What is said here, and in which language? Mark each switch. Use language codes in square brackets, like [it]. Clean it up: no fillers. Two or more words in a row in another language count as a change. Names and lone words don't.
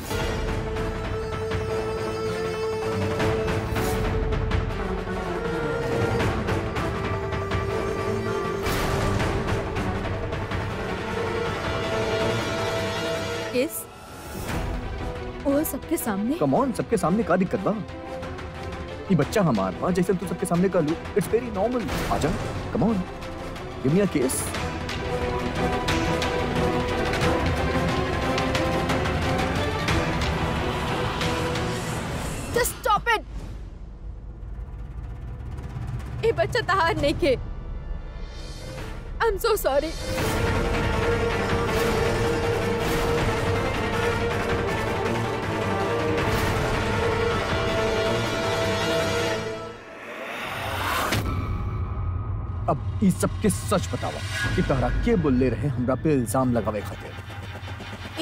[bho] किस? वो सबके सामने? [en] come on, [bho] सबके सामने का दिक्कत बा? ये बच्चा हमार बा, जैसे तू सबके सामने कर लू, [en] It's very normal. आजा, come on, give me a kiss. Just stop it! [bho] ये बच्चा तहार नहीं के। [en] I'm so sorry. [bho] अब इस सबके सच बतावा कि तहरा के बोले रहे हमरा पे इल्जाम लगावे खातिर।